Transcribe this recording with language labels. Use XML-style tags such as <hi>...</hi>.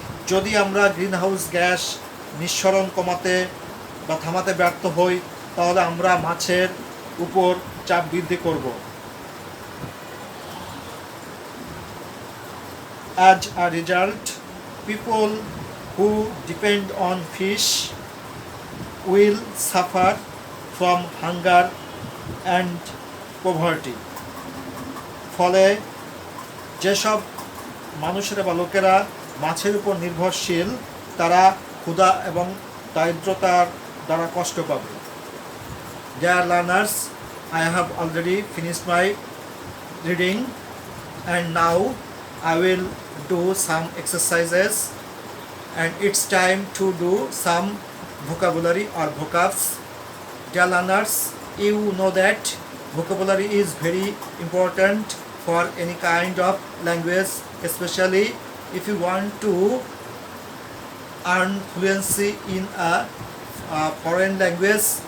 <bn>যদি আমরা greenhouse gas নিঃসরণ কমাতে বা থামাতে ব্যর্থ হই তাহলে আমরা মাছের উপর চাপ বৃদ্ধি করব।</bn> <en>As a result, people who depend on fish will suffer from hunger and poverty.</en> <bn>ফলে যেসব মানুষেরা বা লোকেরা মাছের উপর নির্ভরশীল তারা ক্ষুধা এবং দারিদ্রতার দ্বারা কষ্ট পাবে।</bn> <en>Dear learners, I have already finished my reading and now I will do some exercises and it's time to do some vocabulary or vocabs. Dear learners, you know that vocabulary is very important for any kind of language, especially if you want to earn fluency in a foreign language.</en>